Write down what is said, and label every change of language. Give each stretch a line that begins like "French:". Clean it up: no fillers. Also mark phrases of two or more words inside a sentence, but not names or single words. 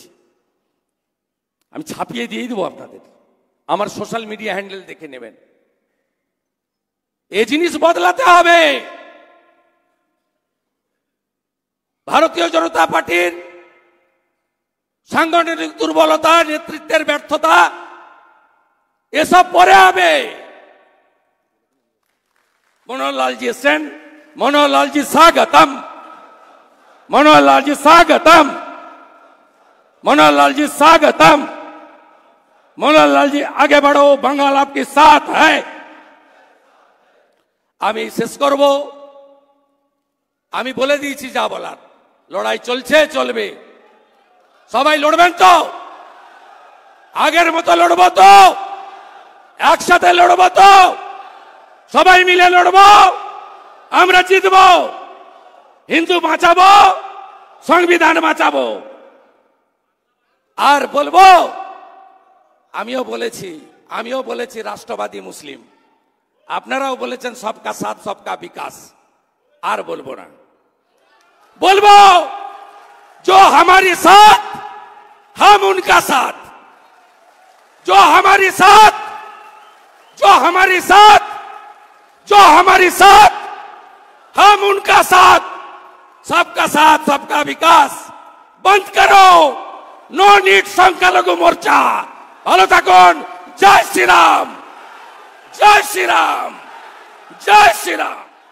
Bangla: আমি ছাপিয়ে দিয়ে দেবো আপনাদের, আমার
English: social media handle
Bangla: দেখে নেবেন। এই জিনিস বদলাতে হবে। ভারতীয় জনতা পার্টির সাংগঠনিক দুর্বলতা, নেতৃত্বের ব্যর্থতা, এসব পরে হবে।
Hindi: मनोहर लाल जी सेन, मनोहर लाल जी स्वागतम, मनोहर लाल जी स्वागतम, मनोहर लाल जी स्वागतम, मनोहर लाल जी आगे बढ़ो, बंगाल आपके साथ है।
Bangla: আমি শেষ করব। আমি বলে দিয়েছি যা বলার, লড়াই চলছে, চলবে। সবাই লড়বেন তো? আগের মতো লড়বো তো? একসাথে লড়বো তো? সবাই মিলে লড়বো, আমরা জিতবো। হিন্দু বাঁচাবো, সংবিধান বাঁচাবো। আর বলবো, আমিও বলেছি রাষ্ট্রবাদী মুসলিম, আপনারাও বলেছেন
Hindi: सबका साथ सबका विकास।
Bangla: আর বলবো না, বলবো
Hindi: जो हमारे साथ हम उनका साथ, जो हमारे साथ, जो हमारे साथ, जो हमारे साथ हम उनका साथ, सबका साथ सबका विकास। बंद करो
English: no need
Hindi: संख्यालघु मोर्चा।
Bangla: ভালো থাকুন। জয় শ্রীরাম, জয় শ্রীরাম, জয় শ্রীরাম।